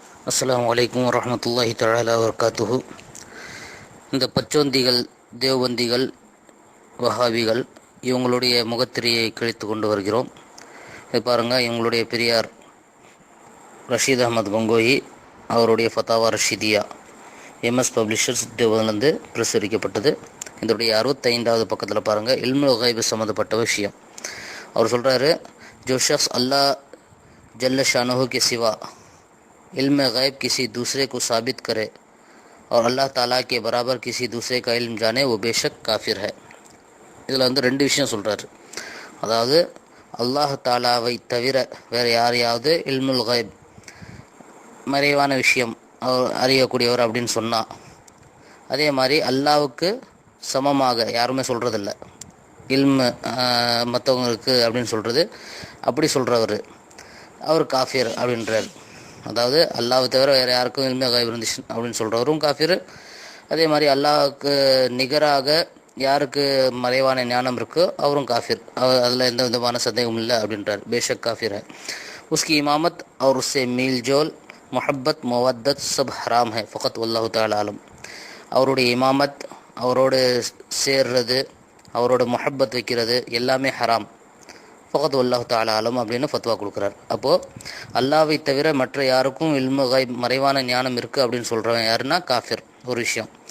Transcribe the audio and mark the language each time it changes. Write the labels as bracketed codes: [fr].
[ta] அஸ்ஸலாமு அலைக்கும் வரஹ்மத்துல்லாஹி தஆலா வபரகாத்துஹு. இந்த பச்சோந்திகள், தேவபந்திகள், வஹாபிகள் இவங்களுடைய முகத்திரையை கிழித்து கொண்டு வருகிறோம். இது பாருங்கள், இவங்களுடைய பெரியார் ரஷீத் அகமது கங்கோயி அவருடைய ஃபத்தாவா ரஷீதியா எம்எஸ் பப்ளிஷர்ஸ் தேவபந்திலிருந்து பிரசுரிக்கப்பட்டது. இதனுடைய 65வது பக்கத்தில் பாருங்கள், இல்முல் கைபு சம்மந்தப்பட்ட விஷயம். அவர் சொல்கிறாரு, [hi] ஜோ ஷக்ஸ் அல்லாஹ் जल्ल शानहू के सिवा इल्म गैब किसी दूसरे को साबित करे और अल्लाह ताला के बराबर किसी दूसरे का इल्म जाने वो बेशक काफिर है. [ta] இதில் வந்து ரெண்டு விஷயம் சொல்கிறாரு. அதாவது அல்லாஹ் தாலாவை தவிர வேறு யாரையாவது இல்முல் கைப் மறைவான விஷயம் அவர் அறியக்கூடியவர் அப்படின்னு சொன்னால், அதே மாதிரி அல்லாவுக்கு சமமாக யாருமே சொல்கிறதில்ல இல்மு மற்றவங்களுக்கு அப்படின்னு சொல்கிறது. அப்படி சொல்கிறவர் அவர் காஃபிர் அப்படின்றார். அதாவது அல்லாஹ்வை தவிர வேறு யாருக்கும் இல்மே கைப் இருந்துச்சு அப்படின்னு சொல்கிறவரும் காஃபிர். அதே மாதிரி அல்லாஹ்வுக்கு நிகராக யாருக்கு மறைவான ஞானம் இருக்கோ அவரும் காஃபிர். அதில் எந்த விதமான சந்தேகமும் இல்லை அப்படின்றார். [hi] பேஷக் காஃபிர் है. उसकी इमामत और उससे मील जोल मोहब्बत मवद्दत सब हराम है फ़क़त वल्लाहु तआला आलम. [ta] அவருடைய இமாமத், அவரோடு சேர்றது, அவரோட முஹப்பத் வைக்கிறது எல்லாமே ஹராம். ஃபகத் வல்லாஹு தஆலா ஆலம் அப்படின்னு ஃபத்வா கொடுக்குறார். அப்போது அல்லாவை தவிர மற்ற யாருக்கும் இல்மு கைப் மறைவான ஞானம் இருக்குது அப்படின்னு சொல்கிறவன் யாருன்னா காஃபிர். ஒரு விஷயம்.